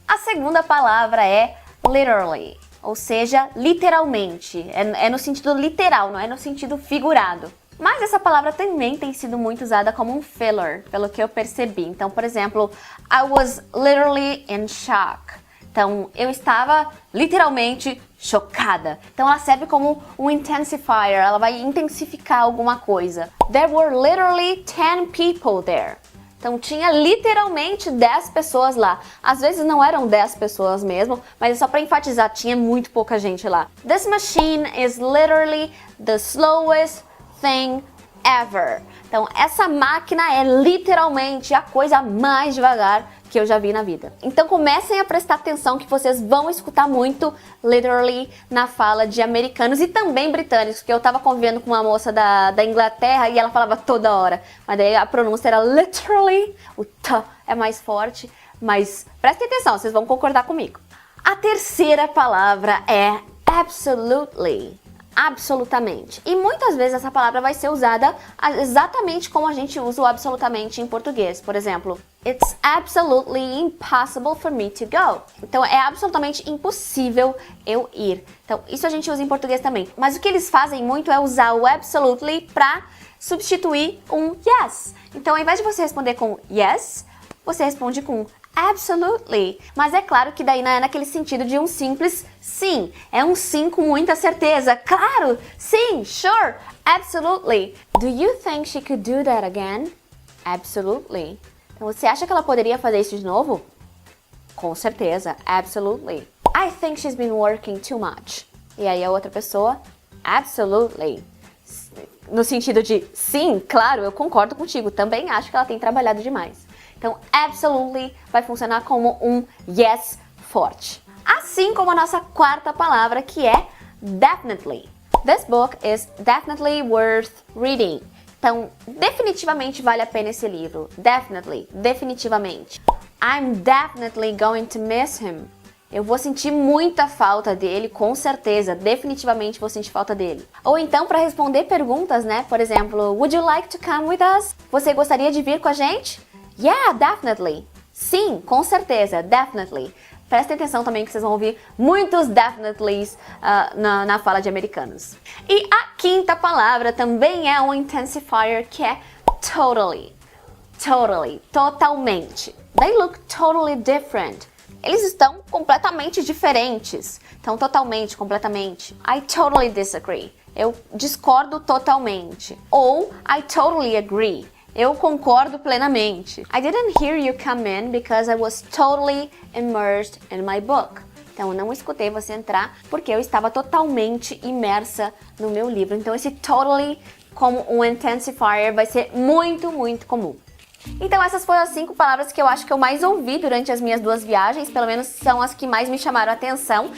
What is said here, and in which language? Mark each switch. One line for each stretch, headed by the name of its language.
Portuguese: A segunda palavra é literally, ou seja, literalmente. É no sentido literal, não é no sentido figurado. Mas essa palavra também tem sido muito usada como um filler, pelo que eu percebi. Então, por exemplo,
English: I was literally in shock.
Portuguese: Então, eu estava literalmente chocada. Então, ela serve como um intensifier, ela vai intensificar alguma coisa.
English: There were literally 10 people there.
Portuguese: Então, tinha literalmente 10 pessoas lá. Às vezes não eram 10 pessoas mesmo, mas é só para enfatizar, tinha muito pouca gente lá.
English: This machine is literally the slowest thing ever.
Portuguese: Então, essa máquina é literalmente a coisa mais devagar que eu já vi na vida. Então, comecem a prestar atenção que vocês vão escutar muito literally na fala de americanos e também britânicos, porque eu tava convivendo com uma moça da Inglaterra e ela falava toda hora, mas daí a pronúncia era literally, o t é mais forte, mas prestem atenção, vocês vão concordar comigo. A terceira palavra é absolutely. Absolutamente. E muitas vezes essa palavra vai ser usada exatamente como a gente usa o absolutamente em português. Por exemplo,
English: it's absolutely impossible for me to go.
Portuguese: Então, é absolutamente impossível eu ir. Então, isso a gente usa em português também. Mas o que eles fazem muito é usar o absolutely para substituir um yes. Então, ao invés de você responder com yes, você responde com absolutely. Mas é claro que daí não é naquele sentido de um simples sim. É um sim com muita certeza. Claro, sim,
English: sure, absolutely. Do you think she could do that again? Absolutely.
Portuguese: Então você acha que ela poderia fazer isso de novo? Com certeza,
English: absolutely. I think she's been working too much.
Portuguese: E aí a outra pessoa,
English: absolutely.
Portuguese: no sentido de sim, claro, eu concordo contigo, também acho que ela tem trabalhado demais. Então, absolutely vai funcionar como um yes forte. Assim como a nossa quarta palavra, que é definitely.
English: This book is definitely worth reading.
Portuguese: Então, definitivamente vale a pena esse livro. Definitely, definitivamente.
English: I'm definitely going to miss him.
Portuguese: Eu vou sentir muita falta dele, com certeza. Definitivamente vou sentir falta dele. Ou então, para responder perguntas, né? Por exemplo,
English: would you like to come with us?
Portuguese: Você gostaria de vir com a gente?
English: Yeah, definitely.
Portuguese: Sim, com certeza, definitely. Prestem atenção também que vocês vão ouvir muitos definitelys na fala de americanos. E a quinta palavra também é um intensifier, que é totally. Totally, totalmente.
English: They look totally different.
Portuguese: Eles estão completamente diferentes. Então, totalmente, completamente.
English: I totally disagree.
Portuguese: Eu discordo totalmente. Ou
English: I totally agree.
Portuguese: Eu concordo plenamente.
English: I didn't hear you come in because I was totally immersed in my book.
Portuguese: Então, eu não escutei você entrar porque eu estava totalmente imersa no meu livro. Então, esse totally como um intensifier vai ser muito, muito comum. Então, essas foram as 5 palavras que eu acho que eu mais ouvi durante as minhas 2 viagens, pelo menos são as que mais me chamaram a atenção.